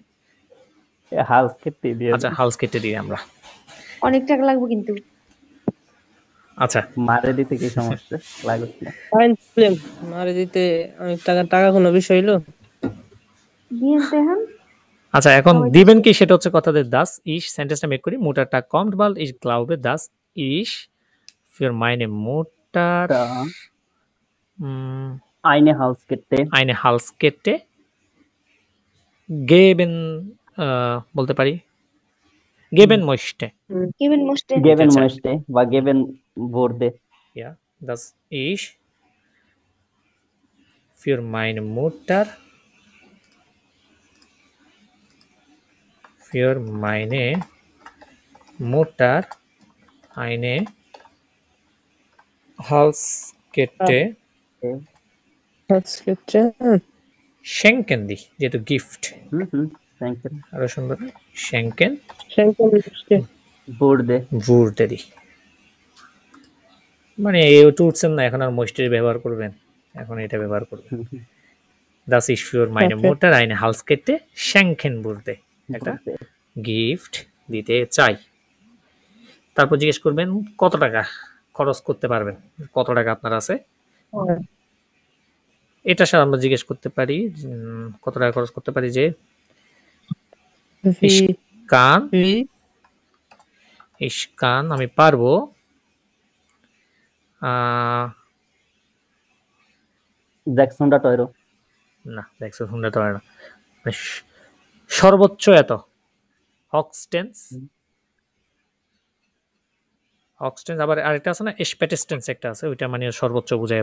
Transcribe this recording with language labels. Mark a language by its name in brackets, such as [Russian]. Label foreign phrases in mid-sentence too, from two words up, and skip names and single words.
[Bangla] হালস্কেটই দিয়ে। আচ্ছা হালস্কেটে দিই আমরা। অনেক টাকা লাগবে কিন্তু। আচ্ছা মারে দিতে কি সমস্যা লাগছে না? ফাইন প্রবলেম, মারে দিতে অনেক টাকা কোনো বিষয় হলো? দিয়েন তো এখন। আচ্ছা এখন দিবেন কি সেটা হচ্ছে কথাদের [German] das ich, [Bangla] সেন্টেন্সটা মেক করি। [German] Muttertag kommt bald, ich glaube, dass ich für meine Mutter eine Halskette geben, [Bangla] বলতে পারি [German] geben möchte, geben möchte বা geben wurde, ja, dass ich für meine Mutter eine Halskette schenken [Bangla] দি, যেহেতু গিফট। আরো সুন্দর [German] schenken wurde [Bangla] দি, মানে এটা উঠছেন না এখন আর মোস্টের ব্যবহার করবেন, এখন এটা ব্যবহার করবেন। [German] Das ist für meine Mutter eine Halskette schenken wurde, [Bangla] একটা গিফট দিতে চাই। তারপর জিজ্ঞেস করবেন কত টাকা খরচ করতে পারবেন, কত টাকা আপনার আছে। এটা স্যার আমরা জিজ্ঞেস করতে পারি কত টাকা খরচ করতে পারি, যে [German] ich kann [Bangla] আমি পারবো না 600 টাকা না, সর্বোচ্চ এত হক্সটেন্স, আবার আরেকটা আছে না স্প্যাটেস্টেন্স, একটা আছে ওইটা মানে সর্বোচ্চ বোঝায়।